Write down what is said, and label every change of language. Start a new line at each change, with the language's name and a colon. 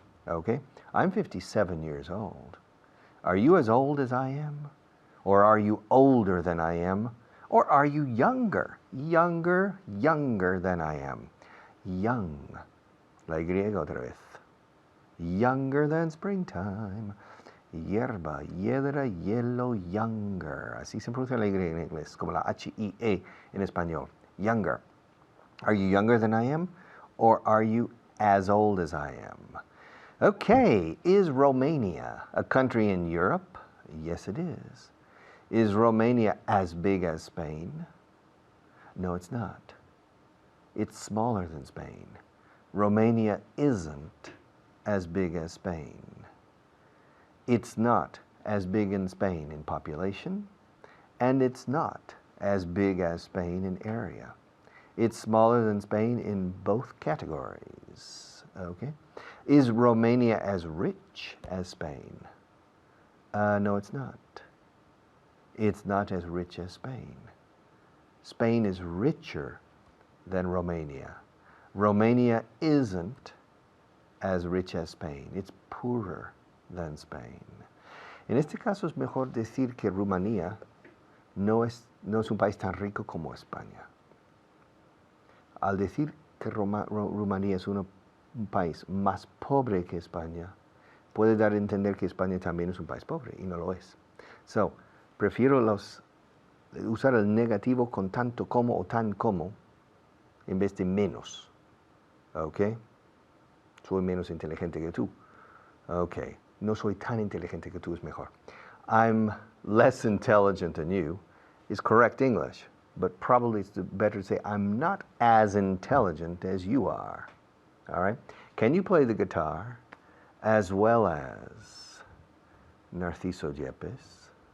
English: Okay, I'm 57 years old. Are you as old as I am, or are you older than I am, or are you younger than I am? Young.
Spanish: La Y otra vez.
English: Younger than springtime.
Spanish: Hierba, hiedra, hielo, younger. Así se pronuncia la Y en inglés, como la H-I-E en español.
English: Younger. Are you younger than I am, or are you as old as I am? Okay, is Romania a country in Europe? Yes, it is. Is Romania as big as Spain? No, it's not. It's smaller than Spain. Romania isn't as big as Spain. It's not as big in Spain in population, and it's not as big as Spain in area. It's smaller than Spain in both categories. Okay? Is Romania as rich as Spain? No, it's not. It's not as rich as Spain. Spain is richer than Romania. Romania isn't as rich as Spain. It's poorer than Spain.
Spanish: En este caso es mejor decir que Rumanía no es un país tan rico como España. Al decir que Rumanía es un país más pobre que España, puede dar a entender que España también es un país pobre, y no lo es. So, prefiero usar el negativo con tanto como o tan como en vez de menos. ¿Ok? Soy menos inteligente que tú. Ok. No soy tan inteligente que tú, es mejor.
English: I'm less intelligent than you is correct English, but probably it's better to say, I'm not as intelligent as you are. All right? Can you play the guitar as well as Narciso Yepes?